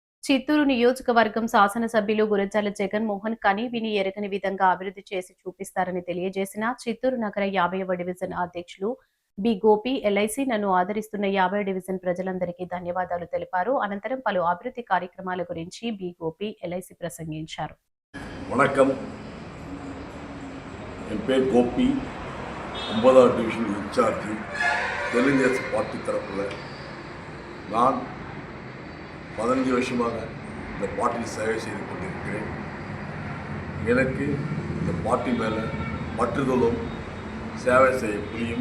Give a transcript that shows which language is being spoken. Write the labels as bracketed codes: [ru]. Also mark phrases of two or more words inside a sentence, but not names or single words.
[te] చిత్తూరు నియోజకవర్గం శాసనసభ్యులు గురజాల జగన్మోహన్ కని విని ఎరగని విధంగా అభివృద్ధి చేసి చూపిస్తారని తెలియజేసిన చిత్తూరు నగర 50వ డివిజన్ అధ్యక్షులు బి గోపి ఎల్ఐసి నన్ను ఆదరిస్తున్న 50 డివిజన్ ప్రజలందరికీ ధన్యవాదాలు తెలిపారు. అనంతరం పలు అభివృద్ధి కార్యక్రమాల గురించి బి గోపి ఎల్ఐసి ప్రసంగించారు. [ta] வணக்கம், என் பேர் கோபி, 9வது [en] division incharge, [ta] தெலுங்கு பார்ட்டி தரப்பில். நான் 15 வருஷமாக இந்த பார்ட்டியில் சேவை செய்து கொண்டிருக்கிறேன். எனக்கு இந்த பார்ட்டி மேலே பற்றுதலும் சேவை செய்ய புரியும்.